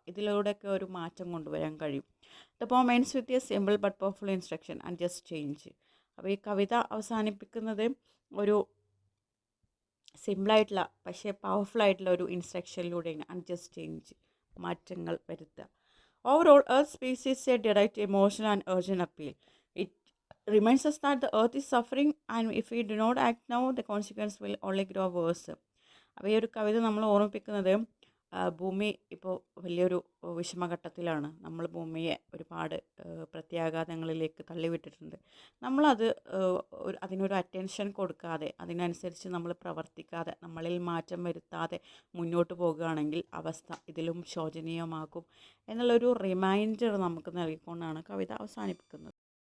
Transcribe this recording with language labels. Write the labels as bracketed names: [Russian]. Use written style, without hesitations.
[Malayalam] ഇതിലൂടെയൊക്കെ ഒരു മാറ്റം കൊണ്ടുവരാൻ കഴിയും. [English] The poem ends with a simple but powerful instruction and just change. [Malayalam] അപ്പോൾ ഈ കവിത അവസാനിപ്പിക്കുന്നത് ഒരു സിമ്പിളായിട്ടുള്ള പക്ഷേ പവർഫുള്ളായിട്ടുള്ള ഒരു ഇൻസ്ട്രക്ഷനിലൂടെയാണ്, [English] and just change, [Malayalam] മാറ്റങ്ങൾ വരുത്തുക. [English] Overall earth species a direct emotional and urgent appeal. It reminds us that the earth is suffering and if we do not act now, the consequence will only grow worse. [Malayalam] അപ്പോൾ ഈ ഒരു കവിത നമ്മൾ ഓർമ്മിപ്പിക്കുന്നത് ഭൂമി ഇപ്പോൾ വലിയൊരു വിഷമഘട്ടത്തിലാണ്. നമ്മൾ ഭൂമിയെ ഒരുപാട് പ്രത്യാഘാതങ്ങളിലേക്ക് തള്ളിവിട്ടിട്ടുണ്ട്. നമ്മളത് അതിനൊരു അറ്റൻഷൻ കൊടുക്കാതെ, അതിനനുസരിച്ച് നമ്മൾ പ്രവർത്തിക്കാതെ, നമ്മളിൽ മാറ്റം വരുത്താതെ മുന്നോട്ട് പോകുകയാണെങ്കിൽ അവസ്ഥ ഇതിലും ശോചനീയമാകും എന്നുള്ളൊരു റിമൈൻഡർ നമുക്ക് നൽകിക്കൊണ്ടാണ് കവിത അവസാനിപ്പിക്കുന്നത്.